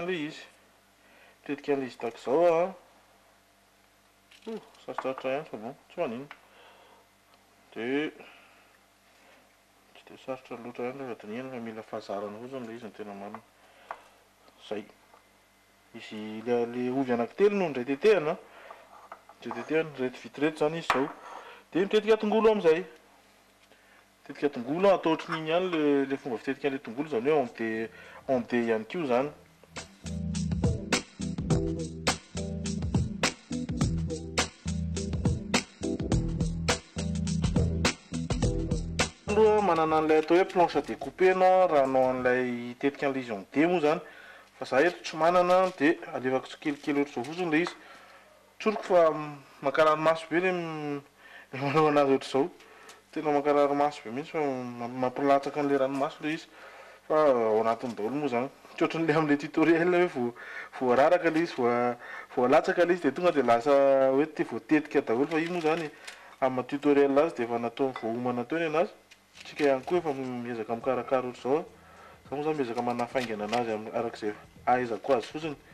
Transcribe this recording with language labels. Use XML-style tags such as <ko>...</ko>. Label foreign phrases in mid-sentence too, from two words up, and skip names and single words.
<mg>an'le izy tahaka izao sarosarotra ihany fa bon tsy manino dia tsy dia sarotra loatra ihany rehefa dinihana fa mila fahazarana fotsiny le izy ny tena marina zay izy le ovy anankitelo no ndray tetehana reto vita reto zany izy zao dia mitetika tongolo amin'izay mitetika tongolo atao ohatrin'iny ihany le fomba fitetika an'le tongolo zany hoe onde ihany koa zany manana an'ilay atao hoe</mg> <fr>planche à découper</fr> <mg>anao raha anao an'ilay tetika an'ilay izy onde moa zany fa za eto tsy manana dia alevako tsikelikely ohatr'izao fotsiny le izy tsoroko fa mankarary maso be le manao anazy ohatr'izao tena mankarary maso be mihitsy fa mampilatsaka an'le ranomaso le izy fa ao anatin'ny daholo moa zany tsy ohatran'le amin'le tutoriel hoe voararaka le izy voalatsaka le izy dia tonga dia lasa hoe voatetika daholo fa io moa zany amin'ny tutoriel azy dia efa natao voahomana teo ny anazy tsika ihany koa efa miezaka mikarakara ohatr'izao za moa zany miezaka manafaingana anazy arak'izay ahaizako azy fotsiny</mg>